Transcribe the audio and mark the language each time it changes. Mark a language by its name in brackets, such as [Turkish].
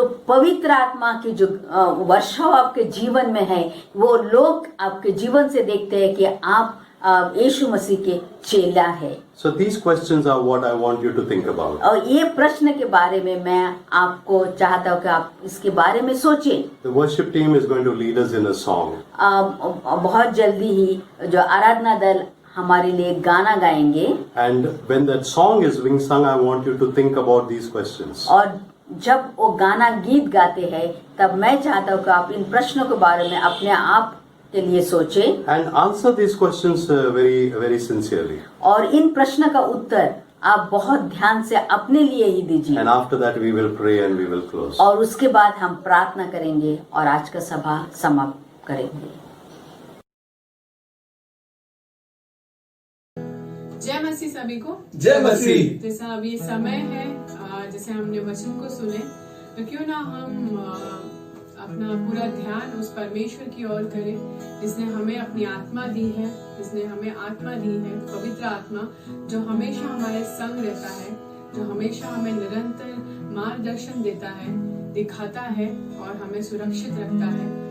[Hindi] तो पवित्र आत्मा की जो वर्षा आपके जीवन में है, वो लोग आपके जीवन से देखते हैं कि आप यीशु मसीह के चेला है। [English] So these questions are what I want you to think about. [Hindi] और ये प्रश्न के बारे में मैं आपको चाहता हूँ कि आप इसके बारे में सोचें। [English] The worship team is going to lead us in a song. [Hindi] बहुत जल्दी ही जो आराधना दल हमारे लिए गाना गाएंगे। [English] And when that song is being sung, I want you to think about these questions. [Hindi] और जब वो गाना गीत गाते हैं, तब मैं चाहता हूँ कि आप इन प्रश्नों के बारे में अपने आप के लिए सोचें। [English] And answer these questions very, very sincerely. [Hindi] और इन प्रश्न का उत्तर आप बहुत ध्यान से अपने लिए ही दीजिए। [English] And after that we will pray and we will close. [Hindi] और उसके बाद हम प्रार्थना करेंगे और आज का सभा समाप्त करेंगे। जय मसीह सभी को। जय मसीह। जैसा अब ये समय है, जैसे हमने वचन को सुने, तो क्यों ना हम अपना पूरा ध्यान उस परमेश्वर की ओर करें जिसने हमें अपनी आत्मा दी है, जिसने हमें आत्मा दी है, पवित्र आत्मा जो हमेशा हमारे संग रहता है, जो हमेशा हमें निरंतर मार्गदर्शन देता है, दिखाता है और हमें सुरक्षित रखता है।